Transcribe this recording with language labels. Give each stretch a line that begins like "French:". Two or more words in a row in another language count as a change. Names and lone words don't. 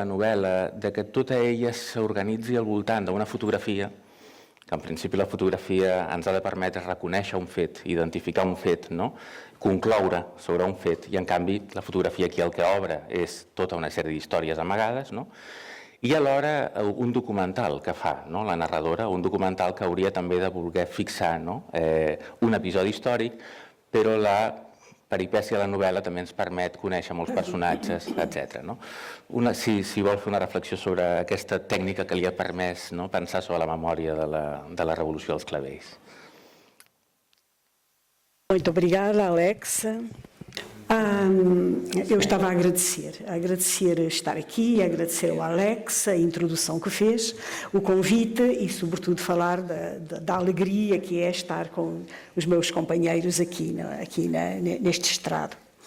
Catalan: novel·la, de que tota ella s'organitzi al voltant d'una fotografia, que en principi la fotografia ens ha de permetre reconèixer un fet, identificar un fet, concloure sobre un fet, i en canvi la fotografia aquí el que obre és tota una sèrie d'històries amagades, i alhora un documental que fa la narradora, un documental que hauria també de voler fixar un episodi històric, però la peripècia de la novel·la també ens permet conèixer molts personatges, etc. Si vol fer una reflexió sobre aquesta tècnica que li ha permès pensar sobre la memòria de la Revolució dels Clavells.
Portuguese: Muito obrigada, Alex. Eu estava a agradecer estar aqui, agradecer ao Alex a introdução que fez, o convite e, sobretudo, falar da alegria que é estar com os meus companheiros aqui neste estrado.